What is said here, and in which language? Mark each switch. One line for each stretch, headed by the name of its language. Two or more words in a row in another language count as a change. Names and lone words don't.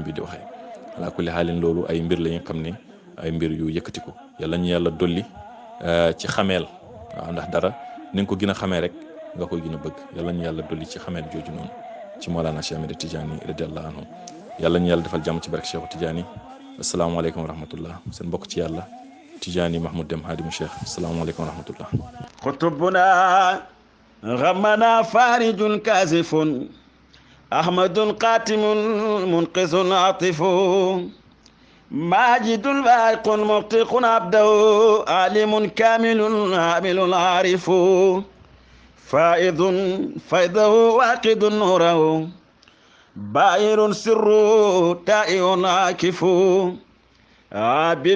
Wolof: bi di waxee ala kulli xaalin loolu ay mbir la ñu xam ne ay mbir yu yëkkati ko yàlla ñu yàlla dolli ci xameel waaw ndax dara ni nga ko gën a xamee rek nga koy gën a bëgg yàlla ñu yàlla dolli ci xameel jooju noonu ci Mawlana Cheikh Ahmed Tidiane
Arabic: رضي الله عنه
Wolof: yàlla ñu yàlla defal jàmm ci barke Cheikh Tidiane
Arabic: السلام عليكم ورحمة الله
Wolof: seen mbokk ci yàlla Tidiane Mahmoud Deme Hadimu Cheikh
Arabic: السلام عليكم ورحمة الله xutubuna غمنا فارج كازف أحمد قاتم منقذ عاطف ماجد فائق مطيق عبده عالم كامل عامل عارف فائض فيضه واقد نوره بائر سر تائه عاكف عابد